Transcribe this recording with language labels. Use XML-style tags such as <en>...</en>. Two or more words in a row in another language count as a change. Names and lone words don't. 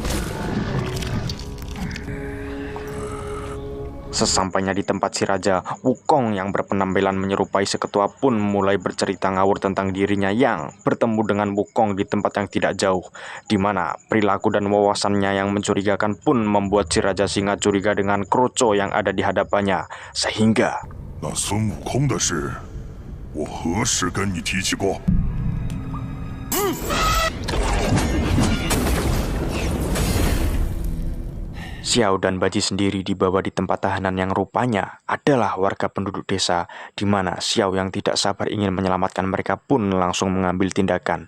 <id>Sesampainya di tempat si raja, Wukong yang berpenampilan menyerupai si ketua pun mulai bercerita ngawur tentang dirinya yang bertemu dengan Wukong di tempat yang tidak jauh, di mana perilaku dan wawasannya yang mencurigakan pun membuat si raja singa curiga dengan kroco yang ada di hadapannya, sehingga</id> <zh>那孙悟空的事，我何时跟你提起过？</zh> <id>Xiao dan Baji sendiri dibawa di tempat tahanan yang rupanya adalah warga penduduk desa, di mana Xiao yang tidak sabar ingin menyelamatkan mereka pun langsung mengambil tindakan.</id>